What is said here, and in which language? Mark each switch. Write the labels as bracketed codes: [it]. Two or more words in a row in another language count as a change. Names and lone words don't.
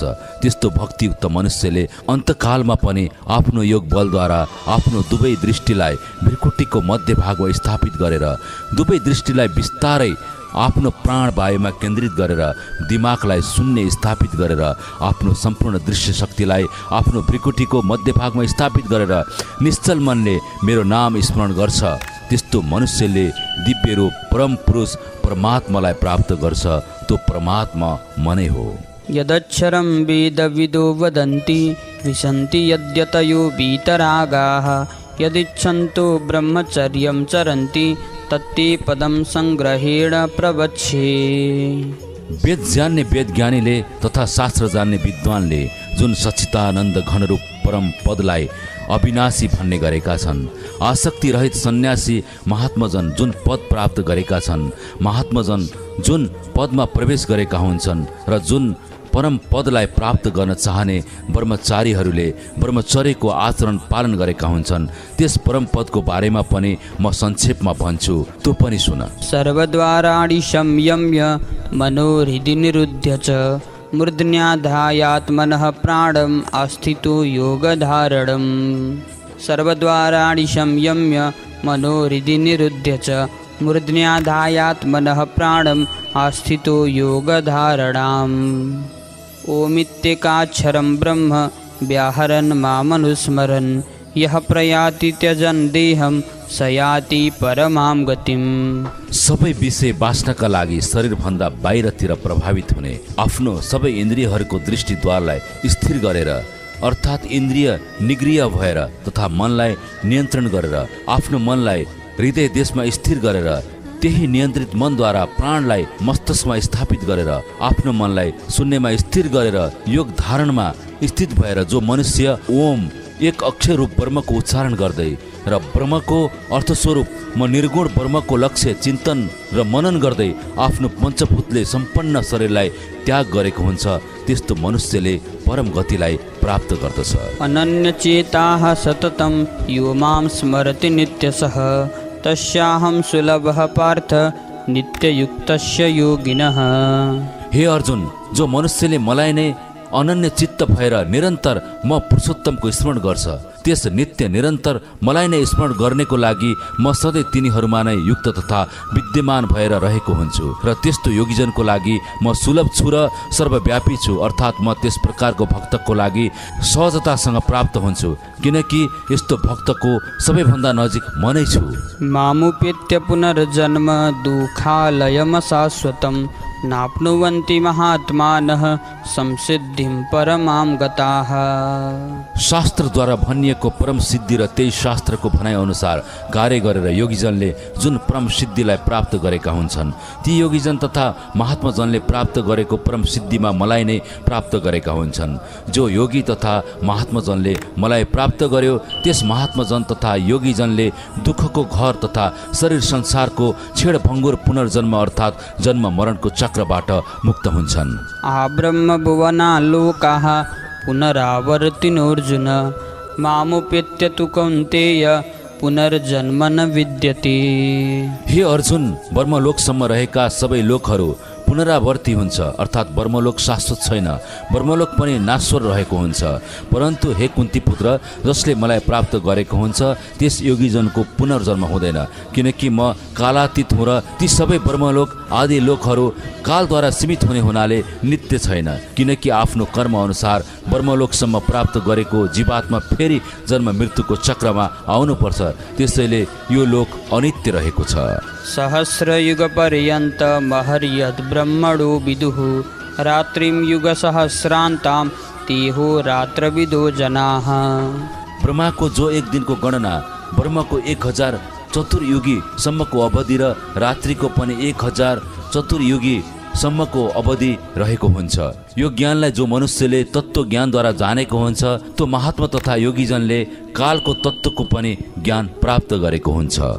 [ne] त्यस्तो भक्तियुक्त मनुष्यले अन्तकालमा पनि आफ्नो योग बलद्वारा आफ्नो दुवै दृष्टिलाई भृकुटीको मध्यभागमा स्थापित गरेर दुवै दृष्टिलाई बिस्तारै आफ्नो प्राण वायुमा केन्द्रित गरेर दिमागलाई शून्य स्थापित गरेर आफ्नो सम्पूर्ण दृश्य शक्तिलाई आफ्नो भृकुटीको मध्यभागमा स्थापित गरेर निश्चल मनले मेरो नाम स्मरण गर्छ। त्यस्तो मनुष्यले दिव्य रूप परम पुरुष परमात्मालाई प्राप्त गर्छ। त्यो परमात्मा मनै हो। [sa] यदक्षरं वेदविदो वदन्ति विशन्ति यद्यतयो वीतरागाः यदिच्छन्तो ब्रह्मचर्यं चरन्ति तत्ते पदम संग्रहेण प्रवच्छे। [ne] वेद जान्ने वेदज्ञानीले तथा शास्त्र जान्ने विद्वानले जुन सच्चिदानन्द घनरूप परम पदलाई अविनाशी भन्ने गरेका छन्, आसक्ति रहित सन्यासी महात्मजन जुन पद प्राप्त गरेका छन्, महात्मजन जुन पदमा प्रवेश गरेका हुन्छन् र जुन परम पदलाई प्राप्त गर्न चाहने ब्रह्मचारीहरूले ब्रह्मचर्यको आचरण पालन गरेका हुन्छन्, त्यस परम पदको बारेमा पनि म संक्षेपमा भन्छु, त्यो पनि सुन। [sa] सर्वद्वाराणि संयम्य मनोहृदि निरुध्य च मूर्ध्न्याधायात्मनः प्राणम् आस्थितो योगधारणम्। सर्वद्वाराणि संयम्य मनोहृदि निरुध्य च मूर्ध्न्याधायात्मनः प्राणम् आस्थितो योगधारणाम्। ओमित्येकाक्षरं ब्रह्म व्याहरन् मामनुस्मरन् यः प्रयाति त्यजन् देहं स याति परमां गतिम्। [ne] सबै विषय बाँच्नका लागि शरीरभन्दा बाहिरतिर प्रभावित हुने आफ्नो सबै इन्द्रियहरूको दृष्टिद्वारलाई स्थिर गरेर अर्थात् इन्द्रिय निग्रिय भएर तथा मनलाई नियन्त्रण गरेर आफ्नो मनलाई हृदय देशमा स्थिर गरेर त्यही नियन्त्रित मनद्वारा प्राणलाई मस्तिष्कमा स्थापित गरेर आफ्नो मनलाई शून्यमा स्थिर गरेर योग धारणमा स्थित भएर जो मनुष्य ओम एक अक्षर रूप ब्रह्मको उच्चारण गर्दै र ब्रह्मको अर्थस्वरूप म निर्गुण ब्रह्मको लक्ष्य चिन्तन र मनन गर्दै आफ्नो पञ्चभूतले सम्पन्न शरीरलाई त्याग गरेको हुन्छ, त्यस्तो मनुष्यले परम गतिलाई प्राप्त गर्दछ। [sa] अनन्यचेताः सततं यो मां स्मरति नित्यशः तस्याहं सुलभः पार्थ नित्ययुक्तस्य योगिनः। [ne] हे अर्जुन, जो मनुष्यले मलाई नै अनन्य चित्त भएर निरन्तर म पुरुषोत्तमको स्मरण गर्छ, त्यस नित्य निरन्तर मलाई नै स्मरण गर्नेको लागि म सधैँ तिनीहरूमा नै युक्त तथा विद्यमान भएर रहेको हुन्छु र त्यस्तो योगीजनको लागि म सुलभ छु र सर्वव्यापी छु, अर्थात् म त्यस प्रकारको भक्तको लागि सहजतासँग प्राप्त हुन्छु, किनकि यस्तो भक्तको सबैभन्दा नजिक म नै छु। [sa] मामुपेत्य पुनर्जन्म दुःखालयम शाश्वतं नाप्नुवन्ति महात्मानः संसिद्धिं परमां गताः। [ne] शास्त्रद्वारा भनिएको परम सिद्धि र त्यही शास्त्रको भनाइ अनुसार कार्य गरेर योगीजनले जुन परम सिद्धिलाई प्राप्त गरेका हुन्छन्, ती योगीजन तथा महात्माजनले प्राप्त गरेको परम सिद्धिमा मलाई नै प्राप्त गरेका हुन्छन्। जो योगी तथा महात्माजनले मलाई प्राप्त गर्यो, त्यस महात्माजन तथा योगीजनले दुःखको घर तथा शरीर संसारको छेडभङ्गुर पुनर्जन्म अर्थात् जन्म मरणको चक्रबाट मुक्त हुन्छन्। [sa] ब्रह्म भुवना लोकाः पुनरावर्तिनोऽर्जुन मामुपेत्य तु कौन्तेय पुनर्जन्म न विद्यते। [ne] हे अर्जुन, ब्रह्मलोकसम्म रहेका सबै लोकहरू पुनरावर्ती हुन्छ, अर्थात् ब्रह्मलोक शाश्वत छैन, ब्रह्मलोक पनि नाश्वर रहेको हुन्छ। परन्तु हे कुन्ती पुत्र, जसले मलाई प्राप्त गरेको हुन्छ त्यस योगीजनको पुनर्जन्म हुँदैन, किनकि म कालातीत हुँ र ती सबै ब्रह्मलोक आदि लोकहरू कालद्वारा सीमित हुने हुनाले नित्य छैन, किनकि आफ्नो कर्म अनुसार ब्रह्मलोकसम्म प्राप्त गरेको जीवात्मा फेरि जन्म मृत्युको चक्रमा आउनुपर्छ, त्यसैले यो लोक अनित्य रहेको छ। [sa] सहस्रयुग पर्यन्त महर्यद् ब्रह्मणो विदुः रात्रिं युगसहस्रान्तां तेहो रात्रविदो जनाः। [ne] ब्रह्माको जो एक दिनको गणना ब्रह्मको 1000 चतुर्युगी सम्मको अवधि र रात्रिको पनि 1000 चतुर्युगी सम्मको अवधि रहेको हुन्छ। यो ज्ञानलाई जो मनुष्यले तत्त्व ज्ञानद्वारा जानेको हुन्छ, त्यो महात्मा तथा योगीजनले कालको तत्त्वको पनि ज्ञान प्राप्त गरेको हुन्छ।